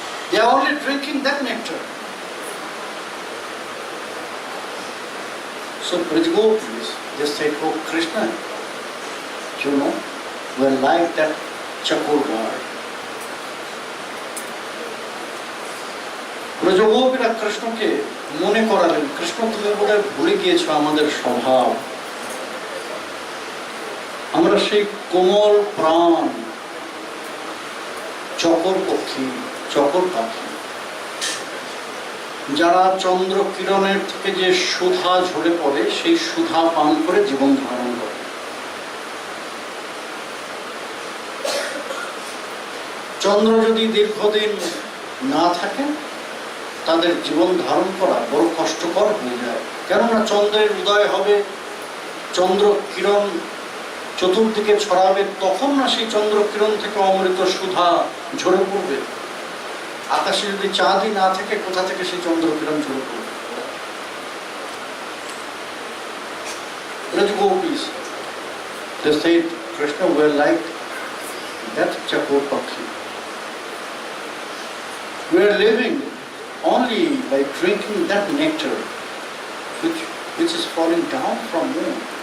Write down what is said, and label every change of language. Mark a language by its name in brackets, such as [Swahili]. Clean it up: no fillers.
[English] They are only drinking that nectar. So Braj Gopis, they said, oh Krishna, you know, we're like that Chakor bird. [Bangla] Braj Gopira কৃষ্ণকে মনে করালেন, কৃষ্ণ তুমি বোধহয় ভুলে গিয়েছো আমাদের স্বভাব। আমরা সেই কোমল প্রাণ চকর পক্ষী, চকর পাখি, যারা চন্দ্র কিরণের থেকে যে সুধা ঝরে পড়ে সেই সুধা পান করে জীবন ধারণ করে। চন্দ্র যদি দীর্ঘদিন না থাকে তাদের জীবন ধারণ করা বড় কষ্টকর হয়ে যায়। কেননা চন্দ্রের উদয় হবে, চন্দ্র কিরণ চতুর্দিকে ছড়াবে, তখন না সেই চন্দ্র কিরণ থেকে অমৃত সুধা ঝরে পড়বে। আকাশে যদি চাঁদই না থাকে কোথা থেকে সেই চন্দ্র কিরণ ঝরে পড়বে? [English] Gopis, they said, Krishna, we are like that chakor pakhi. We are living only by drinking that nectar which is falling down from moon.